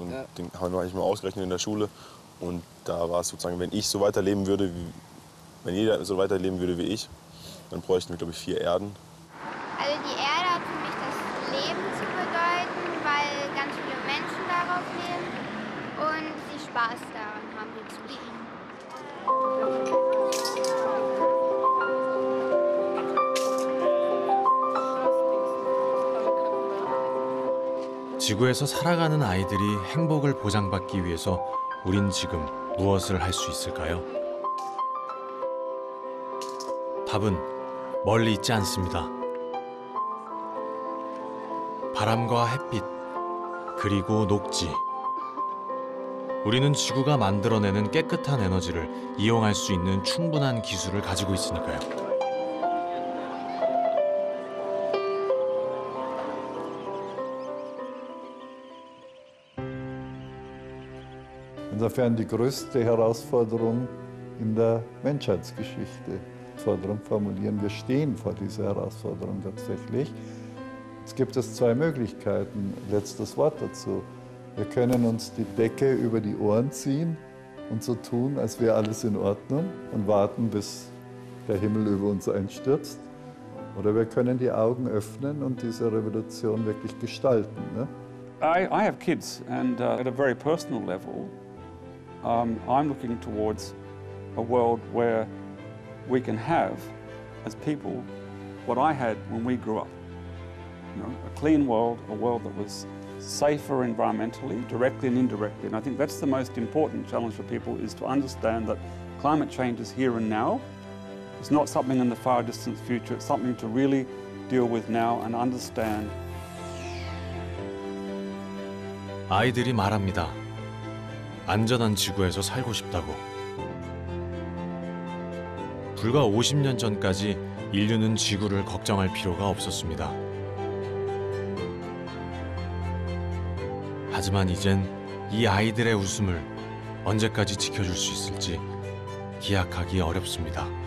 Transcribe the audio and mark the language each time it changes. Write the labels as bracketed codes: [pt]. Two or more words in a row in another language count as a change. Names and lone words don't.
[de] Und den haben wir eigentlich mal ausgerechnet in der Schule. Und da war es sozusagen, wenn ich so weiterleben würde, wenn jeder so weiterleben würde wie ich, dann bräuchten wir, glaube ich, 4 Erden. Also die Erde hat für mich das Leben zu bedeuten, weil ganz viele Menschen darauf leben und sie Spaß daran haben, hier zu leben. [ko] 지구에서 살아가는 아이들이 행복을 보장받기 위해서 우린 지금 무엇을 할 수 있을까요? 답은 멀리 있지 않습니다. 바람과 햇빛, 그리고 녹지. 우리는 지구가 만들어내는 깨끗한 에너지를 이용할 수 있는 충분한 기술을 가지고 있으니까요. [de] Insofern die größte Herausforderung in der Menschheitsgeschichte. Herausforderung formulieren. Wir stehen vor dieser Herausforderung tatsächlich. Jetzt gibt es zwei Möglichkeiten. Letztes Wort dazu. Wir können uns die Decke über die Ohren ziehen und so tun, als wäre alles in Ordnung und warten, bis der Himmel über uns einstürzt. Oder wir können die Augen öffnen und diese Revolution wirklich gestalten. Ne? [en] I have kids, and at a very personal level, I'm looking towards a world where we can have, as people, what I had when we grew up. You know, a clean world, a world that was safer environmentally, directly and indirectly. And I think that's the most important challenge for people, is to understand that climate change is here and now. It's not something in the far distant future, it's something to really deal with now and understand. [ko] 아이들이 말합니다. 안전한 지구에서 살고 싶다고. 불과 50년 전까지 인류는 지구를 걱정할 필요가 없었습니다. 하지만 이젠 이 아이들의 웃음을 언제까지 지켜줄 수 있을지 기약하기 어렵습니다.